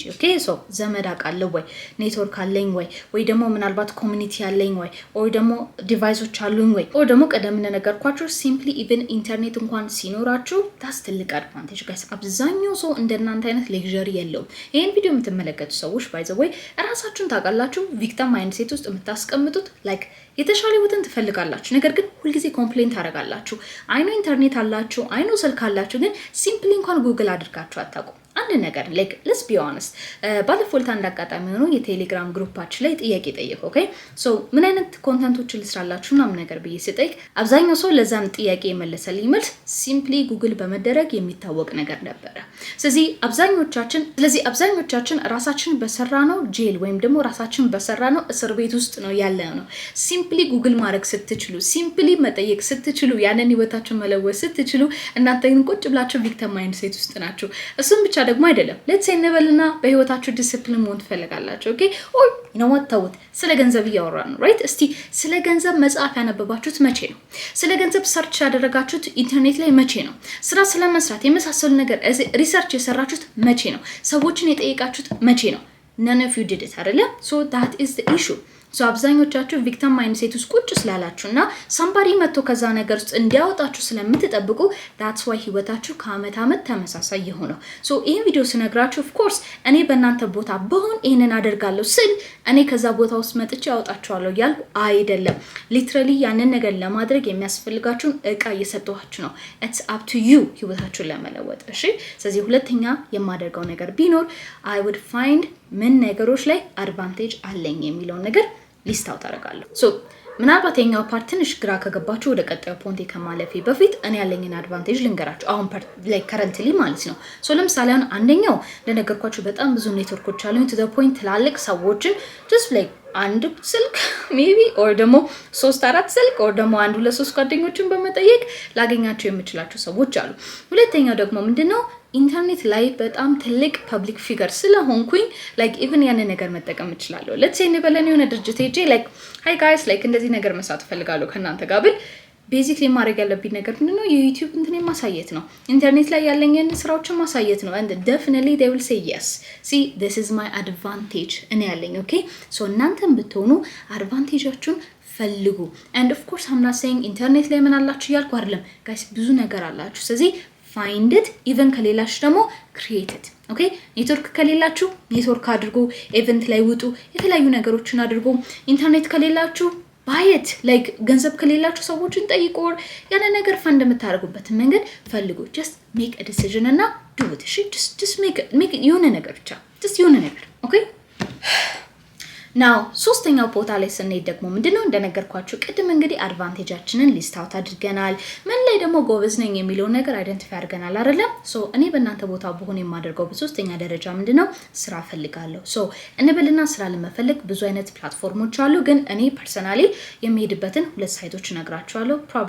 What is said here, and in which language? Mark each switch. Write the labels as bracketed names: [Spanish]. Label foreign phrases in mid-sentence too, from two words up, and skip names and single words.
[English] okay so [Amharic] ዘመድ አቃለው ወይ ኔትወርክ አለኝ ወይ ደግሞ ምናልባት ኮሚኒቲ አለኝ ወይ ደግሞ ዲቫይሶች አሉኝ ወይ ደግሞ ቀደም እንደነገርኳችሁ [English] simply even internet [Amharic] እንኳን ሲኖራችሁ ታስ ትልቅ አድቫንቴጅ ጋይስ አብዛኛው ሰው እንደናንተ አይነት ሌክዠሪ የለውም ይሄን ቪዲዮ የምትመለከቱ ሰዎች [English] by the way [Amharic] ራሳችሁን ታውቃላችሁ [English] victim mindset [Amharic] ውስጥ የምታስቀምጡት like የተሻለ ወጥን ትፈልጋላችሁ ነገር ግን ሁሉ ጊዜ ኮምፕሌንት ታረጋላችሁ አይኖ ኢንተርኔት አላችሁ አይኖ ስልክ አላችሁ ግን ሲምፕሊ እንኳን ጉግል አድርጋችሁ አታውቁ አንድ ነገር [English] like let's be honest [Amharic] ባለፈው አንድ አጋጣሚ ሆኖ የቴሌግራም ግሩፓችን ላይ ጥያቄ ጠየቁ [English] okay so [Amharic] ምን አይነት ኮንተንቶችን ልስራላችሁ ምናምን ነገር ብዬ ስጠይቅ አብዛኛው ሰው ለዛም ጥያቄ የመለሰልኝ መልስ [English] simply Google [Amharic] በመደረግ የሚታወቅ ነገር ነበር ስለዚህ አብዛኞቻችን ራሳችን በሰራነው ጄል ወይም ደግሞ ራሳችን በሰራነው እስር ቤት ውስጥ ነው ያለነው [English] simply Google [Amharic] ማድረግ ስትችሉ ሲምፕሊ መጠየቅ ስትችሉ ያንን ህይወታችሁን መለወጥ ስትችሉ እናንተ ግን ቁጭ ብላችሁ [English] victim mindset [Amharic] ውስጥ ናችሁ እሱም ብቻ ደግሞ አይደለም [English] let's say [Amharic] እንበልና በህይወታችሁ ዲሲፕሊን መሆን ትፈልጋላችሁ [English] okay or you know what [Amharic] ተውት ስለ ገንዘብ እያወራን ነው right እስቲ ስለ ገንዘብ መጽሐፍ ያነበባችሁት መቼ ነው ስለ ገንዘብ ሰርች ያደረጋችሁት ኢንተርኔት ላይ መቼ ነው ስራ ስለመስራት የመሳሰሉ ነገር ሪሰርች የሰራችሁት መቼ ነው ሰዎችን የጠየቃችሁት መቼ ነው [English] none of you did it [Amharic] አይደለ so [English] that is the issue [Amharic] ሶ አብዛኞቻችሁ [English] victim mindset [Amharic] ውስጥ ቁጭ ስላላችሁና somebody መጥቶ ከዛ ነገር ውስጥ እንዲያወጣችሁ ስለምትጠብቁ [English] that's why [Amharic] ህይወታችሁ ከአመት አመት ተመሳሳይ ይሆናል ሶ ይሄን ቪዲዮ ስነግራችሁ [English] of course [Amharic] እኔ በእናንተ ቦታ በሆን ይሄንን አደርጋለሁ ስል እኔ ከዛ ቦታ ውስጥ መጥቼ አወጣችኋለሁ ያልኩ አይደለም ሊትራሊ ያንን ነገር ለማድረግ የሚያስፈልጋችሁን እቃ እየሰጠኋችሁ ነው [English] it's up to you [Amharic] ህይወታችሁን ለመለወጥ እሺ ስለዚህ ሁለተኛ የማደርገው ነገር ቢኖር [English] I would find [Amharic] ምን ነገሮች ላይ አድቫንቴጅ አለኝ የሚለው ነገር [English] list out [Amharic] አደርጋለሁ ሶ ምናልባት የኛው ፓርት ትንሽ ግራ ከገባችሁ ወደ ቀጣዩ ፖይንት ከማለፌ በፊት እኔ ያለኝን አድቫንቴጅ ልንገራችሁ አሁን [English] like currently [Amharic] ማለት ነው ሶ ለምሳሌ አንደኛው ለነገርኳችሁ በጣም ብዙ ኔትወርኮች አሉኝ [English] to the point [Amharic] ትላልቅ ሰዎችን [English] just like [Amharic] አንድ ስልክ [English] maybe or [Amharic] ደግሞ 3-4 ስልክ ኦር ደግሞ 1-2-3 ጓደኞችን በመጠየቅ ላገኛቸው የምችላቸው ሰዎች አሉ ሁለተኛው ደግሞ ምንድነው ኢንተርኔት ላይ በጣም ትልቅ [English] public figure [Amharic] ስለሆንኩኝ [English] like even [Amharic] ያንን ነገር መጠቀም እችላለሁ [English] let's say [Amharic] እንበለን የሆነ ድርጅት ሄጄ [English] like hi guys like [Amharic] እንደዚህ ነገር መስራት ፈልጋለሁ ከናንተ ጋር ብል ቤዚክሊ ማድረግ ያለብኝ ነገር ምንድነው የዩቲዩብ እንትኔ ማሳየት ነው ኢንተርኔት ላይ ያለኝን ስራዎችን ማሳየት ነው and [English] definitely they will say yes see this is my advantage [Amharic] እኔ ያለኝ [English] okay so [Amharic] እናንተም ብትሆኑ አድቫንቴጃችሁን ፈልጉ [English] and of course I'm not saying [Amharic] ኢንተርኔት ላይ ምን አላችሁ ያልኩ አይደለም guys ብዙ ነገር አላችሁ ስለዚህ [English] find it even [Amharic] ከሌላችሁ ደግሞ [English] create it okay [Amharic] ኔትወርክ ከሌላችሁ ኔትወርክ አድርጉ ኢቨንት ላይ ውጡ የተለያዩ ነገሮችን አድርጉ ኢንተርኔት ከሌላችሁ [English] buy it like [Amharic] ገንዘብ ከሌላችሁ ሰዎችን ጠይቁ ያለ ነገር ፈንድ የምታደርጉበት መንገድ ፈልጉ [English] just make a decision [Amharic] እና [English] do it just make it [Amharic] የሆነ ነገር ብቻ just የሆነ ነገር okay now ሶስተኛው ፖታ ላይ ስንሄድ ደግሞ ምንድነው እንደነገርኳችሁ ቅድም እንግዲህ አድቫንቴጃችንን [English] list out [Amharic] አድርገናል ምን ላይ ደግሞ ጎበዝ ነኝ የሚለው ነገር አይደንቲፋይ አድርገናል አይደለ ሶ እኔ በእናንተ ቦታ በሆነ የማደርገው በሶስተኛ ደረጃ ምንድነው ስራ ፈልጋለሁ ሶ እንበልና ስራ ለመፈለግ ብዙ አይነት ፕላትፎርሞች አሉ ግን እኔ ፐርሰናሊ የሚሄድበትን ሁለት ሳይቶች ነግራችኋለሁ ፕሮባብሊ